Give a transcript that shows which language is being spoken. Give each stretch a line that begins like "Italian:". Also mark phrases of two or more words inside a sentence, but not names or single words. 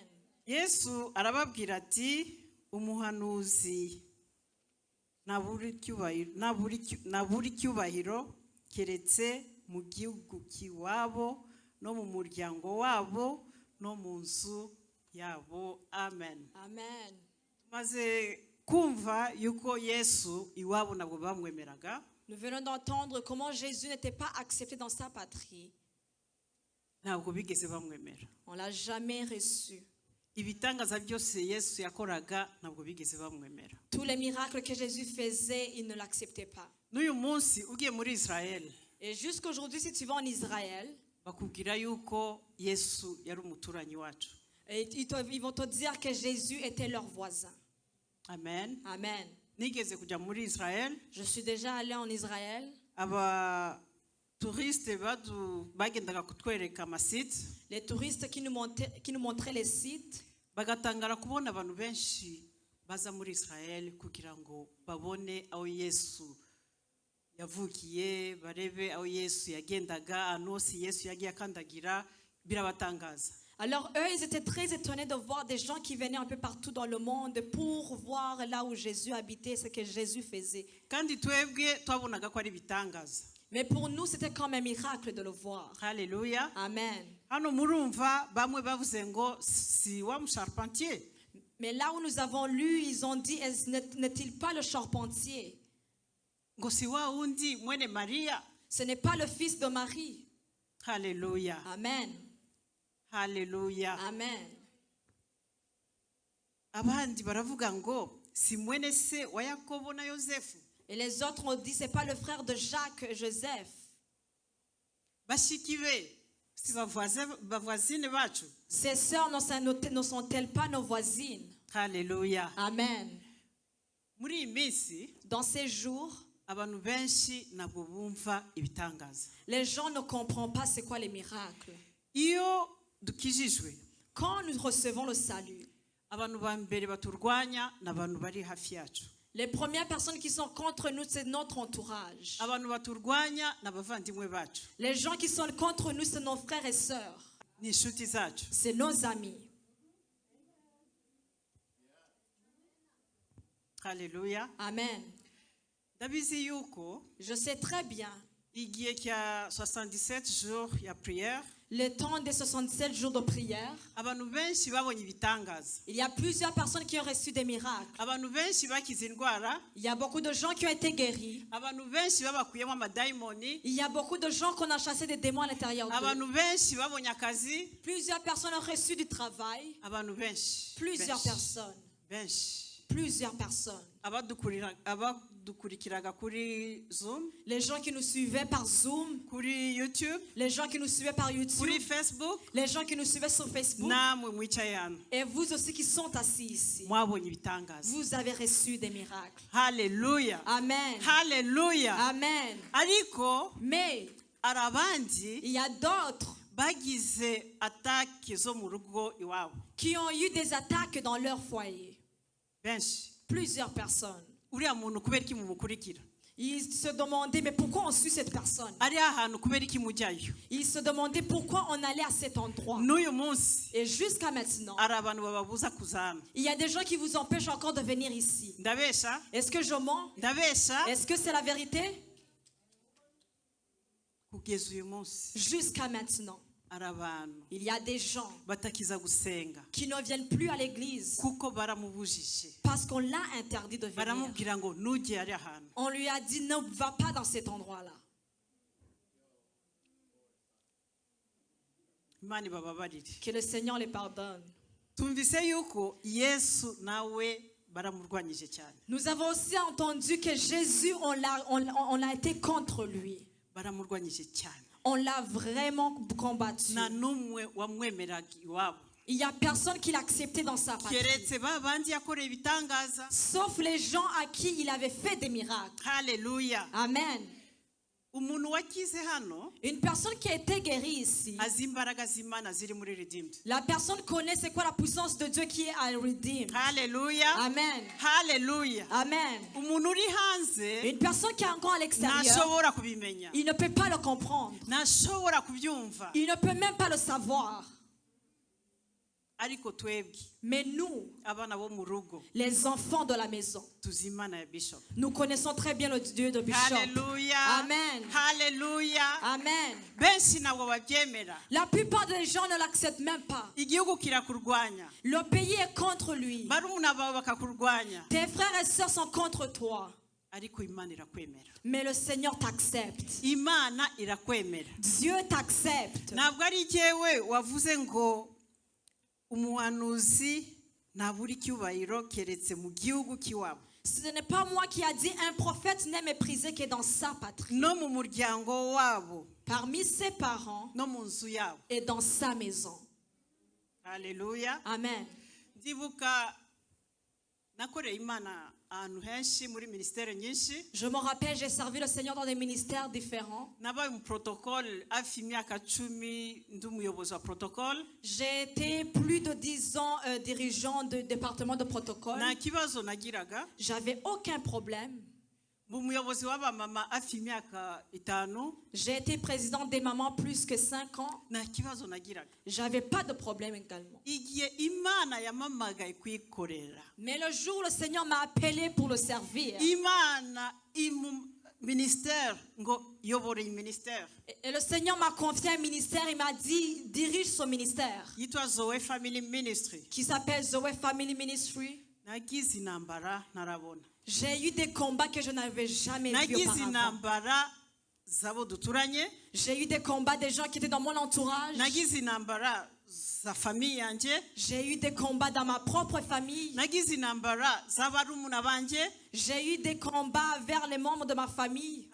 Kinyarwanda: Yesu arababwira ati, umuhanuzi naburi cyubahiro keretse mu gihugu kiwabo no mu muryango wabo no mu nzu yabo. Amen. Amen. Tumaze kumva yuko Yesu iwabo nabwo bamwemeraga.
French: Nous venons d'entendre comment Jésus n'était pas accepté dans sa patrie.
Kinyarwanda: Ntabwo bigeze bamwemera.
French: On l'a jamais reçu.
Kinyarwanda: Ibitangaza byose Yesu yakoraga ntabwo bigeze bamwemera.
French: Tous les miracles que Jésus faisait, ils ne l'acceptaient pas.
Kinyarwanda: N'uyu munsi ugiye muri Israel,
French: Et jusqu'aujourd'hui, si tu vas en Israël,
Kinyarwanda: bakubwira yuko Yesu yari umuturanyi wacu.
French: et ils vont te dire que Jésus était leur voisin. Amen. Amen.
Kinyarwanda: Nigeze kujya muri Israel,
French: Je suis déjà allée en Israël.
Kinyarwanda: aba touriste bagendaga kutwereka amasite,
French: Les touristes qui nous montraient les sites,
Kinyarwanda: bagatangara kubona abantu benshi baza muri Israel kugira ngo babone aho Yesu yavukiye, barebe aho Yesu yagendaga, ahantu hose Yesu yagiye akandagira, birabatangaza.
French: alors eux, ils étaient très étonnés de voir des gens qui venaient un peu partout dans le monde pour voir là où Jésus habitait, ce que Jésus faisait.
Kinyarwanda: Kandi twebwe twabonaga ko ari bitangaza.
French: Mais pour nous, c'était comme un miracle de le voir. Haleluya. Amen.
Kinyarwanda: Hano murumva bamwe bavuze ngo si wa charpentier.
French: Mais là où nous avons lu, ils ont dit, n'est-il pas le charpentier?
Kinyarwanda: Ngo si wa undi mwene Maria.
French: Ce n'est pas le fils de Marie. Haleluya. Amen. Haleluya. Amen.
Kinyarwanda: Abandi baravuga ngo si mwene se wa Yakobo na Yosefu.
French: Et les autres ont dit, c'est pas le frère de Jacques et Joseph.
Kinyarwanda: Bashiki be si bavoisine bacu.
French: Ces sœurs ne sont-elles pas nos voisines? Haleluya. Amen.
Kinyarwanda: Muri iyi minsi
French: Dans ces jours,
Kinyarwanda: abantu benshi ntabwo bumva ibitangaza.
French: les gens ne comprennent pas c'est quoi les miracles.
Kinyarwanda: Iyo dukijijwe,
French: Quand nous recevons le salut,
Kinyarwanda: abantu ba mbere baturwanya n'abantu bari hafi yacu.
French: les premières personnes qui sont contre nous, c'est notre entourage.
Kinyarwanda: Abantu baturwanya n'abavandimwe bacu.
French: Les gens qui sont contre nous, c'est nos frères et sœurs.
Kinyarwanda: Ni inshuti zacu.
French: C'est nos amis. Haleluya. Amen.
Kinyarwanda: Ndabizi yuko
French: Je sais très bien,
Kinyarwanda: igihe cya 77 jours ya prière,
French: le temps des 67 jours de prière,
Kinyarwanda: abantu benshi babonye ibitangaza.
French: il y a plusieurs personnes qui ont reçu des miracles.
Kinyarwanda: Abantu benshi bakize indwara,
French: Il y a beaucoup de gens qui ont été guéris.
Kinyarwanda: abantu benshi babakuyemo amadayimoni,
French: Il y a beaucoup de gens qu'on a chassé des démons à l'intérieur d'eux.
Kinyarwanda: abantu benshi babonye akazi,
French: Plusieurs personnes ont reçu du travail.
Kinyarwanda: abantu benshi.
French: Plusieurs personnes.
Kinyarwanda: Benshi.
French: Plusieurs personnes.
Kinyarwanda: abadukurikiraga kuri Zoom,
French: Les gens qui nous suivaient par Zoom,
Kinyarwanda: kuri YouTube,
French: les gens qui nous suivaient par YouTube,
Kinyarwanda: kuri Facebook,
French: les gens qui nous suivaient sur Facebook,
Kinyarwanda: namwe mwicaye hano
French: et vous aussi qui sont assis ici.
Kinyarwanda: mwabonye ibitangaza.
French: Vous avez reçu des miracles. Haleluya, Amen. haleluya. Amen.
Kinyarwanda: Ariko
French: Mais
Kinyarwanda: hari abandi
French: il y a d'autres
Kinyarwanda: bagize atake zo mu rugo iwabo
French: qui ont eu des attaques dans leur foyer.
Kinyarwanda: benshi.
French: Plusieurs personnes.
Kinyarwanda: Uriya muntu kubera iki mumukurikira?
French: Ils se demandaient, mais pourquoi on suit cette personne?
Kinyarwanda: Ari ahantu kubera iki mujyayo?
French: Ils se demandaient pourquoi on allait à cet endroit.
Kinyarwanda: N'uyu munsi
French: Et jusqu'à maintenant,
Kinyarwanda: hari abantu bababuza kuzana.
French: il y a des gens qui vous empêchent encore de venir ici.
Kinyarwanda: Ndabesha,
French: Est-ce que je mens?
Kinyarwanda: ndabesha.
French: Est-ce que c'est la vérité?
Kinyarwanda: Kugeza uyu munsi
French: Jusqu'à maintenant,
Kinyarwanda: hari abantu
French: il y a des gens
Kinyarwanda: batakiza gusenga
French: qui ne viennent plus à l'église
Kinyarwanda: kuko baramubujije,
French: parce qu'on l'a interdit de venir.
Kinyarwanda: baramubwira ngo ntujye ari ahantu.
French: On lui a dit ne va pas dans cet endroit-là.
Kinyarwanda: Imana ibababarire.
French: Que le Seigneur les pardonne.
Kinyarwanda: Tumvise yuko Yesu nawe baramurwanyije cyane,
French: Nous avons aussi entendu que Jésus, on a été contre lui.
Kinyarwanda: baramurwanyije cyane.
French: On l'a vraiment combattu.
Kinyarwanda: Nta n'umwe wamwemeraga iwabo
French: Il n'y a personne qui l'acceptait dans sa patrie.
Kinyarwanda: keretse ba bandi yakoreye ibitangaza.
French: Sauf les gens à qui il avait fait des miracles. Haleluya. Amen.
Kinyarwanda: Umuntu wakize hano
French: Une personne qui a été guérie ici,
Kinyarwanda: azi imbaraga z'Imana ziri muri Redeemed.
French: la personne connaît c'est quoi la puissance de Dieu qui est à Redeem. Haleluya, Amen. haleluya. Amen.
Kinyarwanda: Umuntu uri hanze
French: Une personne qui est encore à l'extérieur,
Kinyarwanda: ntashobora kubimenya,
French: il ne peut pas le comprendre.
Kinyarwanda: ntashobora kubyumva.
French: Il ne peut même pas le savoir.
Kinyarwanda: Ariko twebwe
French: Mais nous,
Kinyarwanda: abana bo mu rugo
French: les enfants de la maison,
Kinyarwanda: tuzi Imana ya Bishop.
French: nous connaissons très bien le Dieu de Bishop. Haleluya, Amen. haleluya. Amen.
Kinyarwanda: Benshi ntabwo babyemera.
French: La plupart des gens ne l'acceptent même pas.
Kinyarwanda: Igihugu kirakurwanya,
French: Le pays est contre lui.
Kinyarwanda: barumuna bawe bakakurwanya,
French: Tes frères et sœurs sont contre toi.
Kinyarwanda: ariko Imana irakwemera.
French: Mais le Seigneur t'accepte.
Kinyarwanda: Imana irakwemera.
French: Dieu t'accepte.
Kinyarwanda: Ntabwo ari jyewe wavuze ngo umuhanuzi ntabura icyubahiro keretse mu gihugu cy'iwabo.
French: Ce n'est pas moi qui a dit un prophète n'est méprisé que dans sa patrie.
Kinyarwanda: No mu muryango wabo,
French: Parmi ses parents
Kinyarwanda: no mu nzu yabo.
French: et dans sa maison. Haleluya. Amen.
Kinyarwanda: Ndibuka nakoreye Imana ahantu henshi muri ministere nyinshi.
French: Je me rappelle, j'ai servi le Seigneur dans des ministères différents.
Kinyarwanda: Nabaye mu protocole hafi imyaka 10 ndi umuyobozi wa protocole.
French: J'ai été plus de 10 ans dirigeant de département de protocole.
Kinyarwanda: Nta kibazo nagiraga.
French: J'avais aucun problème.
Kinyarwanda: Mu muyobozi w'abamama hafi imyaka 5.
French: J'ai été présidente des mamans plus que 5 ans.
Kinyarwanda: Nta kibazo nagiraga.
French: J'avais pas de problème également.
Kinyarwanda: Igihe Imana yamamagaye kwikorera,
French: Mais le jour où le Seigneur m'a appelé pour le servir,
Kinyarwanda: Imana ministère ngo yobore ministère
French: et le Seigneur m'a confié un ministère, il m'a dit, dirige ce ministère
Kinyarwanda: yitwa Zoe Family Ministry.
French: qui s'appelle Zoe Family Ministry.
Kinyarwanda: Nagize intambara ntarabona,
French: J'ai eu des combats que je n'avais jamais vus
Kinyarwanda: nagize
French: auparavant.
Kinyarwanda: intambara zabo duturanye,
French: J'ai eu des combats des gens qui étaient dans mon entourage.
Kinyarwanda: nagize intambara za famille yanje,
French: J'ai eu des combats dans ma propre famille.
Kinyarwanda: nagize intambara z'abarumuna banje.
French: J'ai eu des combats vers les membres de ma famille.